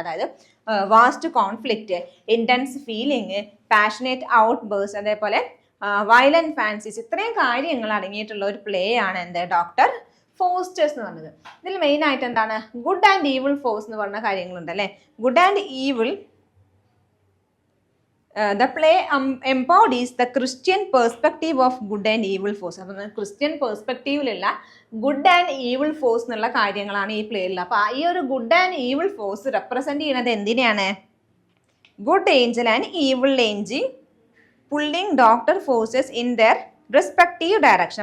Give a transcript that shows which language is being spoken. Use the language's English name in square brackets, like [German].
[Malayalam] അതായത് vast conflict, intense feeling, passionate outburst, അതേപോലെ violent fancies, ഇത്രയും കാര്യങ്ങൾ അടങ്ങിയിട്ടുള്ള ഒരു പ്ലേ ആണ് എന്ത് ഡോക്ടർ ഫോസ്റ്റേഴ്സ് എന്ന് പറഞ്ഞത്. ഇതിൽ മെയിൻ ആയിട്ട് എന്താണ് ഗുഡ് ആൻഡ് ഈവിൾ ഫോഴ്സ് എന്ന് പറഞ്ഞ കാര്യങ്ങളുണ്ട് അല്ലേ. [English] Good and evil, the play embodies the Christian perspective of good and evil force. [Malayalam] അപ്പം Christian പെർസ്പെക്റ്റീവിലുള്ള good and evil force എന്നുള്ള കാര്യങ്ങളാണ് ഈ പ്ലേയിൽ. അപ്പോൾ ഈ ഒരു good and evil force represent ചെയ്യുന്നത് എന്തിനെയാണ്? [English] Good angel and evil angel pulling doctor forces in their respective direction.